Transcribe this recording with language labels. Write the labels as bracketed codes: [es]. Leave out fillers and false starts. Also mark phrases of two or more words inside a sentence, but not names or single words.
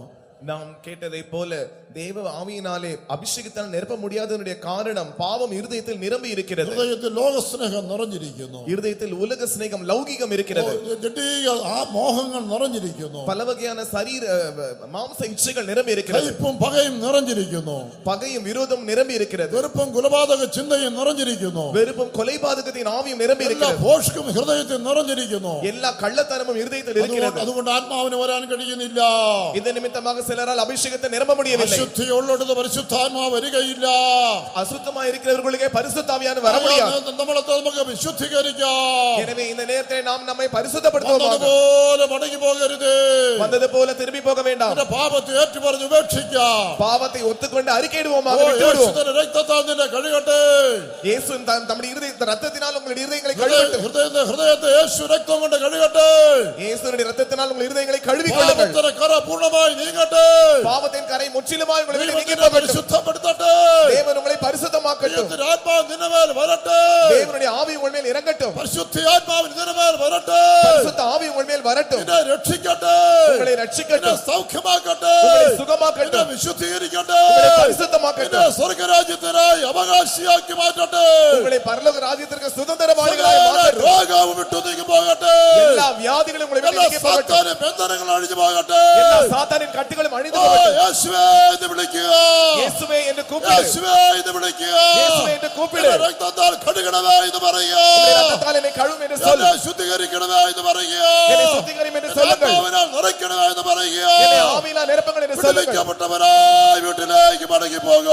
[ta] நாம் கேட்டதை போல தேவ ஆவியினாலே அபிஷேகத்தால் நிரப்ப முடியாததனுடைய காரணம் பாவம் இருதயத்தில் நிரம்பி இருக்கிறது. [ml] ഹൃദയത്തിൽ ലോകസ്നേഹം നിറഞ്ഞിരിക്കുന്നു. [ta] இருதயத்தில் உலக சிநேகம் லௌகிகம் இருக்கிறது. [ml] ജഡിക മോഹങ്ങൾ നിറഞ്ഞിരിക്കുന്നു. [ta] பல வகையான சரீர மாம்ச இச்சைகள் நிரம்பி இருக்கிறது. [ml] കയ്പും പകയും നിറഞ്ഞിരിക്കുന്നു. [ta] பகையும் விரோதம் நிரம்பி இருக்கிறது. [ml] വെറുപ്പും കൊലപാതക ചിന്തയും നിറഞ്ഞിരിക്കുന്നു. [ta] வெறுப்பும் கொலைபாதகத்தின் ஆவியும் நிரம்பி [ml] എല്ലാ [ta] இருக்கிறது. [ml] ഭോഷ്കും ഹൃദയത്തിൽ നിറഞ്ഞിരിക്കുന്നു. [ta] எல்லா கள்ளத்தனமும் இருதயத்தில் இருக்கிறது. [ml] അതുകൊണ്ട് ആത്മാവിന് വരാൻ കഴിയുന്നില്ല. [ta] இந்த நிமித்தமாக சிலரால் அபிஷேகத்தை நிரம்ப முடியவில்லை. [ml] അശുദ്ധിയുള്ളിടത്ത് പരിശുദ്ധാത്മാവ് വരികയില്ല. [ta] அசுத்தமாக இருக்கிறவர்களுக்கு பரிசுத்த ஆவியானவர் வர முடியாது. [ml] നമുക്ക് വിശുദ്ധീകരിക്കാം. [ta] எனவே இந்த நேரத்தில் நாம் நம்மை பரிசுத்தப்படுத்துவோமாக. [ml] വന്നതുപോലെ മടങ്ങി പോകരുത്. [ta] வந்தது போல திரும்பி போக வேண்டாம். [ml] പാപത്തെ ഏറ്റുപറഞ്ഞ് ഉപേക്ഷിക്കാം. [ta] பாவத்தை ஒத்துக்கொண்டு அறிக்கையிடுவோமாக. விட்டுவிடுவோம். [ml] രക്തത്താൽ നിന്നെ കഴുകട്ടെ. [ta] இயேசு தம்முடைய இரத்தத்தினால் உங்களுடைய இதயங்களை கழுவட்டும். [ml] ഹൃദയത്തെ യേശു രക്തം കൊണ്ട് കഴുകട്ടെ. [ta] இயேசுவின் இரத்தத்தினால் உங்கள் இதயங்களை கழுவிக் கொள்ளுங்கள். [ml] പാപത്തിന്റെ കറ പൂർണ്ണമായി നീങ്ങട്ടെ. [ta] பாவத்தின் கரை முற்றிலுமாய் உங்களை விட்டு நீங்கி போகட்டும். [ml] പരിശുദ്ധപ്പെടുത്തട്ടെ. [ta] தேவன் உங்களை பரிசுத்தமாக்கட்டும். [ml] ആത്മാവ് നിന്റെ മേൽ വരട്ടെ. [ta] தேவனுடைய ஆவி உங்கள் மேல் இறங்கட்டும். [ml] പരിശുദ്ധാത്മാവ് നിന്റെ മേൽ വരട്ടെ. [ta] பரிசுத்த ஆவி உங்கள் மேல் வரட்டும். [ml] നിന്നെ രക്ഷിക്കട്ടെ. [ta] உங்களை ரட்சிக்கட்டும். [ml] നിന്നെ സൗഖ്യമാക്കട്ടെ. [ta] உங்களை സുഖമാക്കട്டும். [ml] നിന്നെ വിശുദ്ധീകരിക്കട്ടെ. [ta] உங்களை பரிசுத்தமாக்கட்டும். [ml] നിന്നെ സ്വർഗ്ഗരാജ്യത്തിനായി അവകാശിയാക്കി മാറ്റട്ടെ. [ta] உங்களை பரலோக ராஜ்யத்திற்கு சுதந்திரவாளிகளாய் மாற்றட்டும். [ml] രോഗവും വിട്ടു നീങ്ങി പോകട്ടെ. [ta] எல்லா வியாதிகளும் உங்களை விட்டு நீங்கி போகட்டும். [ml] സാത്താന്റെ ബന്ധനങ്ങൾ അഴിഞ്ഞു പോകട്ടെ. [ta] எல்லா சாத்தானின் கட்டுகளும் அழிந்து போகட்டும். [ml] യേശുവേ എന്ന് വിളിക്കുക. [ta] இயேசுவே என்று கூப்பிடு. [ml] യേശുവേ എന്ന് വിളിക്കുക. [ta] இயேசுவே என்று கூப்பிடு. [ml] രക്തത്താൽ കഴുകണമേ എന്ന് പറയുക. [ta] இரத்தத்தால் என்னை கழுவும் என்று சொல்லு. [ml] എന്നെ ശുദ്ധീകരിക്കണമേ എന്ന് പറയുക. [ta] என்னை சுத்திகரியும் என்று சொல்லுங்கள். [ml] ആത്മാവിനാൽ നിറയ്ക്കണമേ എന്ന് പറയുക. [ta] என்னை ஆவியினால் நிரப்புங்கள் என்று சொல்லுங்கள். [ml] വിടുവിക്കപ്പെട്ടവരായി വീട്ടിലേക്ക് മടങ്ങി പോകൂ.